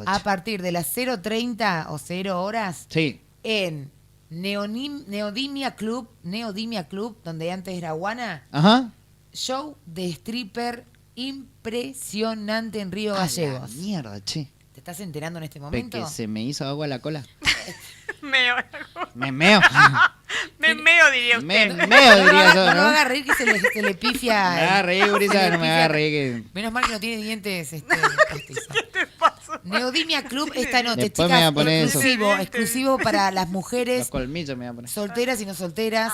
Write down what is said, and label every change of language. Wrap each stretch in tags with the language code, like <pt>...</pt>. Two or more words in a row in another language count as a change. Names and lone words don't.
<es>a partir de las 0:30 o 0 horas Sí. en Neodimia Club, donde antes era Guana. Ajá. Show de stripper impresionante en Río Gallegos. A la mierda, che. ¿Te estás enterando en este Pe momento? que se me hizo agua la cola. Meo. Me meo. Me meo, diría Me usted. meo, diría yo, No lo ¿no? haga reír que se le pifia. Me haga reír, gurisa, se le no me pifia. haga reír. Menos mal que no tiene dientes postizos. Neodimia Club esta noche, Después chicas, me voy a poner eso. exclusivo para las mujeres Los colmillos me voy a poner. solteras y no solteras,</es>